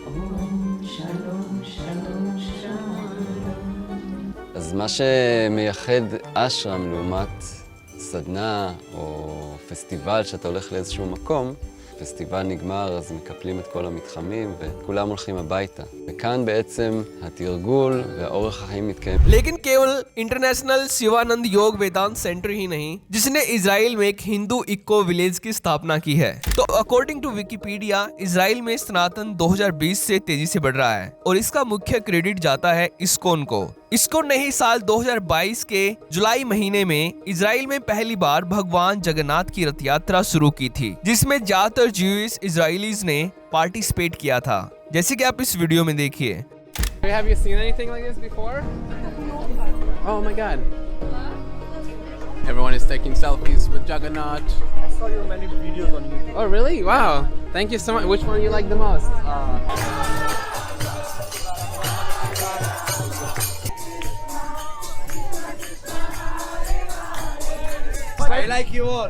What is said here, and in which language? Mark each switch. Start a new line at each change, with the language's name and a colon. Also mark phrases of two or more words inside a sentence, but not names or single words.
Hebrew: אז מה שמייחד אשרם לעומת סדנה או פסטיבל שאתה הולך לאיזשהו מקום, פסטיבל נגמר אז מקפלים את כל המתחמים וכולם הולכים הביתה. וכאן בעצם התרגול והאורח החיים מתקיים.
Hindi: लेकिन केवल इंटरनेशनल शिवानंद योग वेदांत सेंटर ही नहीं जिसने इजराइल में एक हिंदू
English: eco village
Hindi: की स्थापना की है। तो
English: according to Wikipedia
Hindi: इजराइल में सनातन 2020 से तेजी से बढ़ रहा है और इसका मुख्य क्रेडिट जाता है इस्कॉन को। इस्कॉन ने ही साल 2022 के जुलाई महीने में इजराइल में पहली बार भगवान जगन्नाथ की रथ यात्रा शुरू की थी, जिसमें ज्यादातर
English: Jewish Israelis
Hindi: ने पार्टिसिपेट किया था, जैसे कि आप इस वीडियो में देखिए।
English: Have you seen anything like this before? Oh my God! Everyone is taking selfies with Jagannath. I saw your many videos on YouTube. Oh really? Wow! Thank you so much. Which one you like the most? I like you all.